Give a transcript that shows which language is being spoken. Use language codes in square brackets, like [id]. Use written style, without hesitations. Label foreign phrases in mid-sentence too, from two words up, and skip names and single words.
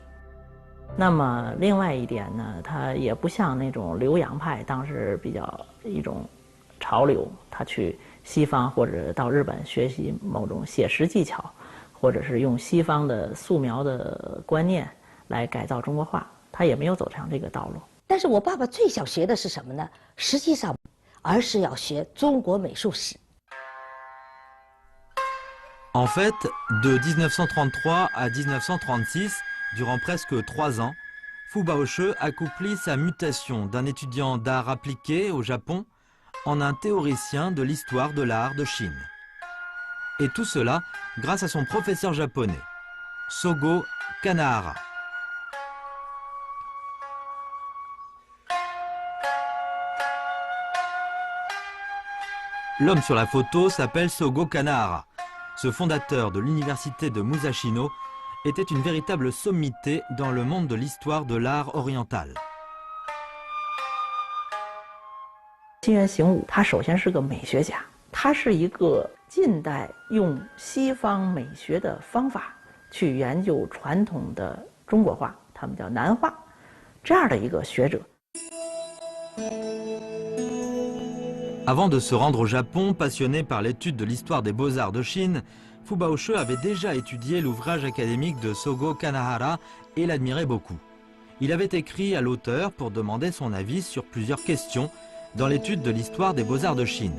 [zh] 那么另外一点呢，他也不像那种留洋派，当时比较一种潮流，他去西方或者到日本学习某种写实技巧，或者是用西方的素描的观念来改造中国画，他也没有走上这个道路。但是我爸爸最想学的是什么呢？实际上，而是要学中国美术史。 [fr] En fait, de 1933 à 1936, durant presque 3 ans, Fu Baoche accomplit sa mutation d'un étudiant d'art appliqué au Japon en un théoricien de l'histoire de l'art de Chine. Et tout cela grâce à son professeur japonais, Sogo Kanahara. L'homme sur la photo s'appelle Sogo Kanahara. Ce fondateur de l'université de Musashino était une véritable sommité dans le monde de l'histoire de l'art oriental. [zh] 金原行武，他首先是个美学家，他是一个近代用西方美学的方法去研究传统的中国画，他们叫南画，这样的一个学者。 [fr] Avant de se rendre au Japon, passionné par l'étude de l'histoire des beaux-arts de Chine, Fu Baoche avait déjà étudié l'ouvrage académique de Sogo Kanahara et l'admirait beaucoup. Il avait écrit à l'auteur pour demander son avis sur plusieurs questions dans l'étude de l'histoire des beaux-arts de Chine.